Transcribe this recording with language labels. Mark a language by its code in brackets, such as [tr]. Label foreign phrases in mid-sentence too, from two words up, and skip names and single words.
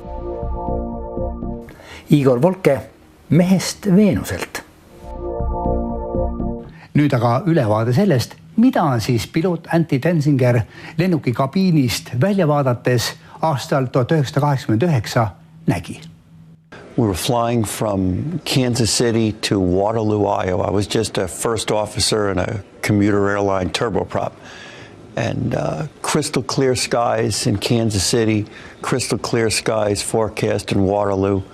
[et] Igor Volke, mehest Veenuselt. Nüüd aga ülevaade sellest, mida siis piloot Andy Tenzinger lennuki kabiinist välja vaadates aastal 1989 nägi. [en] We were flying from Kansas City to Waterloo, Iowa. I was just a first officer in a commuter airline turboprop. And crystal clear skies in Kansas City, crystal clear skies forecast in Waterloo.